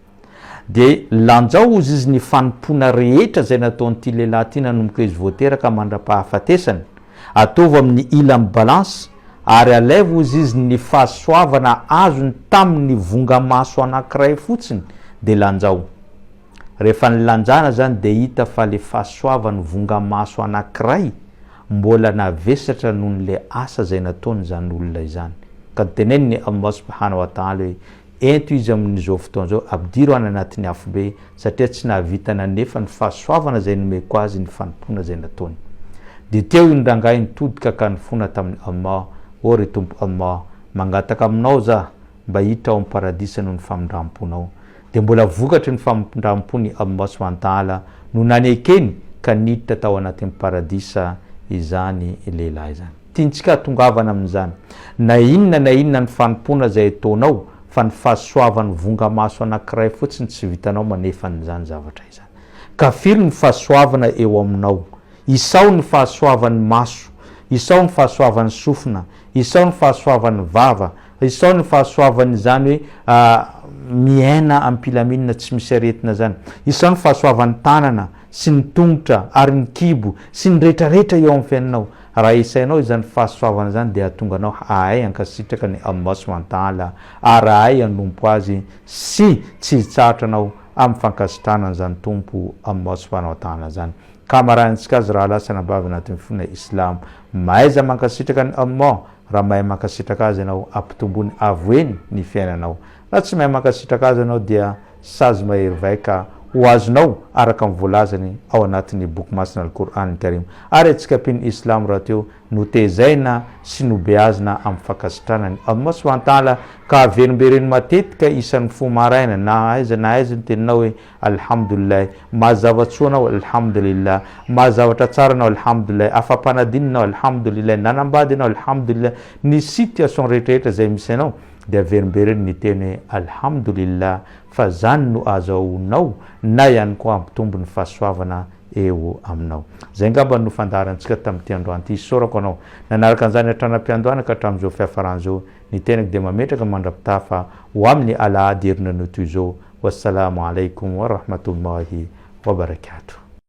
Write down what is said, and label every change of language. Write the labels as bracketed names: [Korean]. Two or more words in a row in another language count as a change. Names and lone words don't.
[Malagasy] De lanjao ozy izy ny fanompona rehetra zay nataon'ity lehilahy ty nanomboka izy voateraka mandra-pahafatesany, ataovy amin'ny ilany balance ary alaivo ozy izy ny fahasoavana azony tamin'ny vonga maso anankiray fotsiny de lanjao. rehefa nilanjana zany de hita fa le fahasoavany vonga maso anankiray mbola navesatra noho n'le asa zay nataony zany olona izany. Ka teneniny Allah [Arabic] subhanahu wa ta'ala [Malagasy] hoe ento izy amin'izao fotoana zao abdiro any anatin'ny afobe satria tsy nahavitana nefa ny fahasoavana zay nomeko azy ny fanompona zay nataony. De teo iny rangahy nitodika ka nifona tamin'ny Allah, o re tompo Allah, mangataka aminao za mba hiditra ao amin'ny paradisa noho ny famindramponao. De mbola vokatry ny famindrampony Allah [Arabic] subhanahu wa ta'ala [Malagasy] no nanekeny ka niditra tao anatin'ny paradisa izany lehilahy zany. Tiantsika tongavana amin'izany. Na inona ny fanompona zay ataonao fa ny fahasoavany vonga maso anankiray fotsiny tsy vitanao manefa n'izany zavatra izany. Ka firy ny fahasoavana eo aminao. Isao ny fahasoavany maso, isao ny fahasoavany sofina, isao ny fahasoavany vava, isao ny fahasoavany zany hoe miaina ampilaminina tsy misy aretina zany, isao ny fahasoavany tanana sy ny tongotra ary ny kibo sy ny rehetrarehetra eo amin'ny fiainanao. Raha isainao izany fahasoavana zany de atonganao ahay ankasitraka ny Allah [Arabic] subhanahu wa ta'ala [Malagasy] ary ahay anompo azy sy tsy hitsahatra amin'ny fankasitrahana zany tompo Allah [Arabic] subhanahu wa ta'ala [Malagasy] zany. Kamarantsika azy raha lasa nabavy anatin'ny fona Islam, maiza mankasitraka ny Allah, raha mahay mankasitraka azy ianao ampitombony avoeny ny fiainanao. Raha tsy mahay mankasitraka azy ianao dia sazy mahery vaika ho azonao araka ny voalazany ao anatin'ny boky masina al-Qur'an Karim. Ary antsika piny Islam raha teo notezaina sy nobeazina amin'ny fankasitrahana ny Allah [Arabic] subhanahu wa ta'ala [Malagasy] ka averimbereny matetika isan'ny fo maraina na aiza ny teninao hoe alhamdulillah, mahazavatsoa anao alhamdulillah, mahazavatra tsara anao alhamdulillah, afa-panadinanao alhamdulillah, nanambady anao alhamdulillah, ny situation rehetrarehetra zay misy anao de averimbereny ny teny hoe alhamdulillah fa zany no azahoanao na ihany koa ampitombo ny fahasoavana eo aminao. Zay ngamba no fandaharantsika tamin'ity androany ity. Sorako anao nanaraka an'izany hatranam-piandohana ka hatramin'izao fiafaran'izao ny tenako de mametraka mandrapitafa ho amin'ny alahady herinana toy izao. [Arabic] Wassalamu alaikum wa rahmatullahi wa barakatuh.